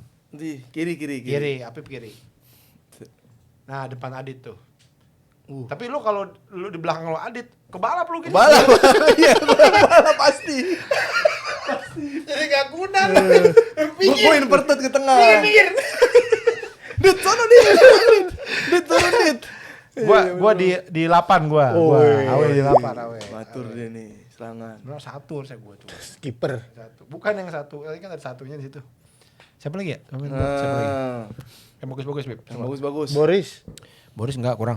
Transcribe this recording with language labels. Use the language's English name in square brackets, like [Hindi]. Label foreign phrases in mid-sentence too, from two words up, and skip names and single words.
[Indonesian] Di kiri. Kiri, Apip kiri. Nah, depan Adit tuh. Tapi lu kalau lu di belakang lu Adit, kebalap lu gitu. Balap. Iya, balap pasti. Jadi gak guna. Gue inverted ke tengah. Pinggir. Dit, sono dit. Dit, sono dit. Gua di 8 gua. Awe di 8 awe. Batur dia nih, serangan. Bro, satu saya gua tuh. Kiper. Satu. Bukan yang satu. Ini kan ada satunya di situ. Siapa lagi ya? Siapa lagi? Yang bagus-bagus, Beb. Bagus. Boris enggak kurang.